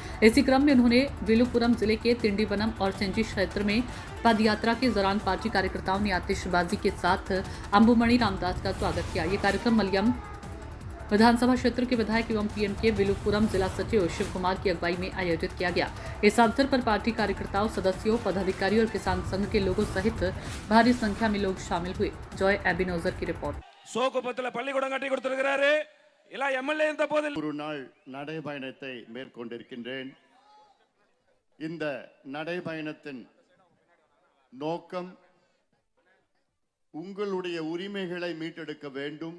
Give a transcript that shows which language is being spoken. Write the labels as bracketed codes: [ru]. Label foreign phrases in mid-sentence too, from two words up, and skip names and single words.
[hi] इसी क्रम में उन्होंने विलुपुरम जिले के तिंडीवनम और सेंची क्षेत्र में पदयात्रा के दौरान पार्टी कार्यकर्ताओं ने आतिशबाजी के साथ अंबुमणि रामदास का स्वागत किया। ये कार्यक्रम मलयम विधानसभा क्षेत्र के विधायक एवं पीएम के विलुपुरम जिला सचिव शिव कुमार की अगुवाई में आयोजित किया गया। इस अवसर पर पार्टी कार्यकर्ताओं, सदस्यों, पदाधिकारियों और किसान संघ के लोगों सहित भारी संख्या में लोग शामिल हुए। जॉय एबिनोजर की रिपोर्ट। [ta] சோகுப்பத்தில் பள்ளிக்கூடம் கட்டி கொடுத்திருக்கிறாரு. எல்லாம் எம்எல்ஏ இருந்த போதில் ஒரு நாள் நடைபயணத்தை மேற்கொண்டிருக்கின்றேன். இந்த நடைபயணத்தின் நோக்கம் உங்களுடைய உரிமைகளை மீட்டெடுக்க வேண்டும்.